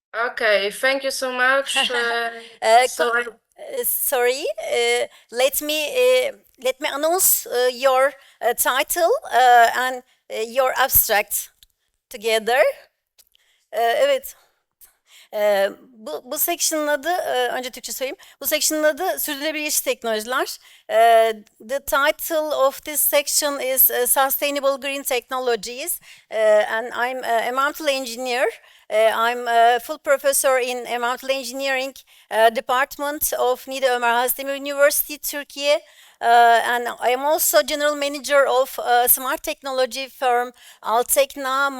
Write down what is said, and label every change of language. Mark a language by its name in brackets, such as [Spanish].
[English] Okay, thank you so much. Uh, So I, Sorry. Let me announce your title and your abstract together. [Turkish] Evet. Bu section'ın adı, önce Türkçe söyleyeyim. Bu section'ın adı Sürdürülebilir Yeşil Teknolojiler. [English] The title of this section is Sustainable Green Technologies. And I'm an environmental engineer. I'm a full professor in environmental engineering department of Niğde Ömer Halisdemir University, Turkey. And I am also general manager of a smart technology firm ALTEKNA.